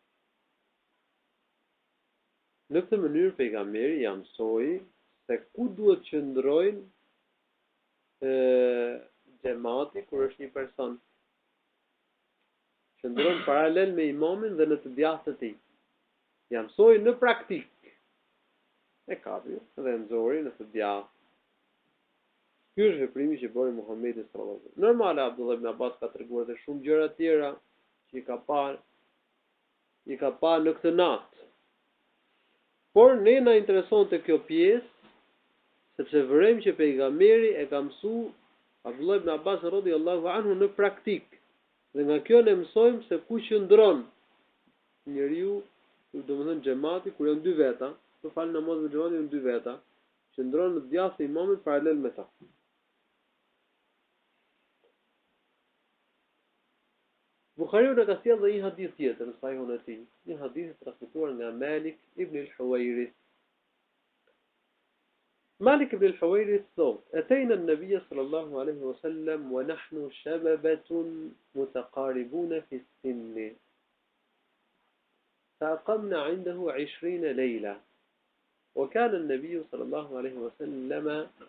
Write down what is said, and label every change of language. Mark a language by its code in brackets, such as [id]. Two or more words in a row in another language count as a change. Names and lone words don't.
[sq] Në këtë mënyrë pejgamberi ja mësoi se ku duhet qëndrojnë xhamati kur është një person. Qëndron paralel me imamin dhe në të djathtë të tij. Ja mësoi në praktik. E kapi dhe nxori në të djathtë. Ky është veprimi që bëri Muhamedi [ar] صلى الله عليه وسلم. [sq] Normal Abdullah ibn Abbas ka treguar edhe shumë gjëra tjera që i ka parë në këtë natë. Por ne na interesonte kjo pjesë sepse vërejmë që pejgamberi e ka mësuar Abdullah ibn Abbas [ar] رضي الله عنه [sq] në praktik. Dhe nga kjo ne mësojmë se ku qëndron njeriu, domethënë xhamati kur janë dy veta, të fal namazin e xhamatit janë dy veta, qëndron në djathtë e imamit paralel me ta. Buhariu në ka sjellë dhe një hadith tjetër në sahihun e tij, një hadith transmetuar nga Malik ibn al-Huwairith. [ar] مالك بن الحويرث ثوب أتينا النبي صلى الله عليه وسلم ونحن شببة متقاربون في السن فأقمنا عنده 20 ليلة وكان النبي صلى الله عليه وسلم